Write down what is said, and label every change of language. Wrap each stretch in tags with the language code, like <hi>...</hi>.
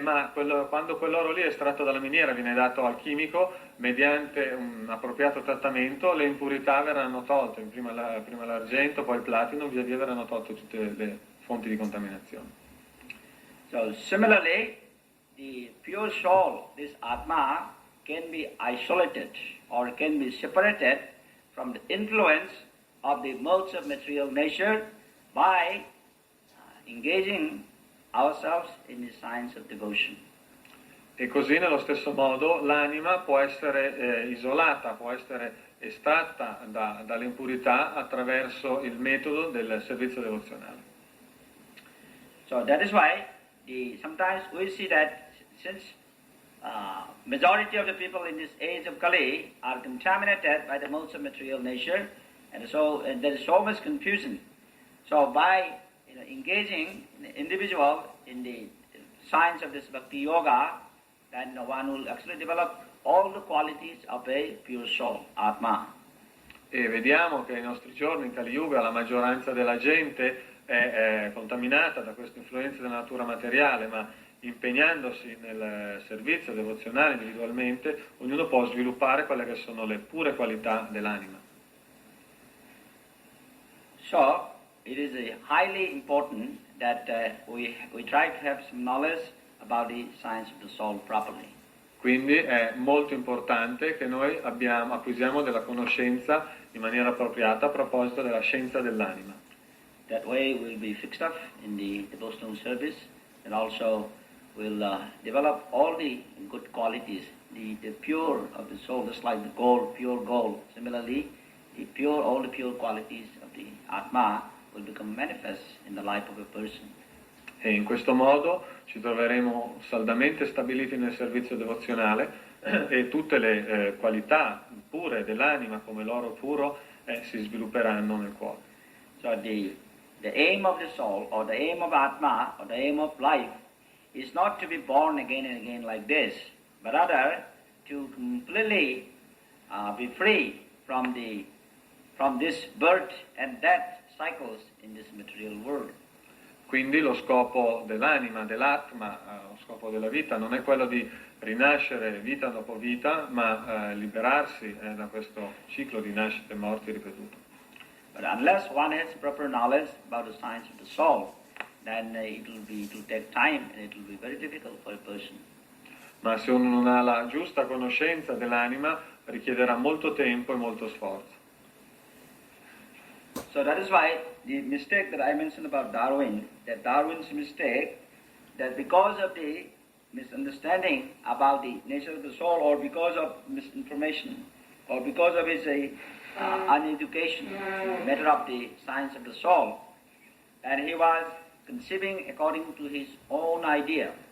<it>Ma quando quell'oro lì è estratto dalla miniera, viene dato al chimico, mediante un appropriato trattamento, le impurità verranno tolte, prima l'argento, poi il platino, via via verranno tolte tutte le fonti di contaminazione.</it> <en>So similarly, the pure soul, this Atma, can be isolated or can be separated from the influence of the modes of material nature by engaging ourselves in the science of devotion.</en> <it>E così nello stesso modo l'anima può essere isolata, può essere estratta dalle impurità attraverso il metodo del servizio devozionale.</it> <en>So that is why sometimes we see that since majority of the people in this age of Kali are contaminated by the modes of material nature, and so there is so much confusion. So by engaging the individual in the science of this Bhakti Yoga, then one will actually develop all the qualities of a pure soul, Atma.</en> <it>E vediamo che nei nostri giorni, in Kali Yuga, la maggioranza della gente è contaminata da questa influenza della natura materiale, ma impegnandosi nel servizio devozionale individualmente, ognuno può sviluppare quelle che sono le pure qualità dell'anima.</it> <en>So, it is highly important that we try to have some knowledge about the science of the soul properly.</en> <it>Quindi è molto importante che noi acquisiamo della conoscenza in maniera appropriata a proposito della scienza dell'anima.</it> <en>That way we'll be fixed up in the devotional service, and also we'll develop all the good qualities, the pure of the soul, just like the gold, pure gold. Similarly, all the pure qualities of the Atma will become manifest in the life of a person.</en> <it>E in questo modo ci troveremo saldamente stabiliti nel servizio devozionale e tutte le qualità pure dell'anima, come l'oro puro, si svilupperanno nel cuore.</it> <en>So the aim of the soul, or the aim of Atma, or the aim of life, is not to be born again and again like this, but rather to completely be free from this birth and death cycles in this material world.</en> <it>Quindi lo scopo dell'anima, dell'atma, lo scopo della vita non è quello di rinascere vita dopo vita, ma liberarsi da questo ciclo di nascite e morti ripetuto.</it> <en>But unless one has proper knowledge about the science of the soul, then it will take time and it will be very difficult for a person.</en> <it>Ma se uno non ha la giusta conoscenza dell'anima, richiederà molto tempo e molto sforzo.</it> <en>So that is why the mistake that I mentioned about Darwin, that Darwin's mistake, that because of the misunderstanding about the nature of the soul, or because of misinformation, or because of his uneducation, matter of the science of the soul, and he was conceiving according to his own idea.</en>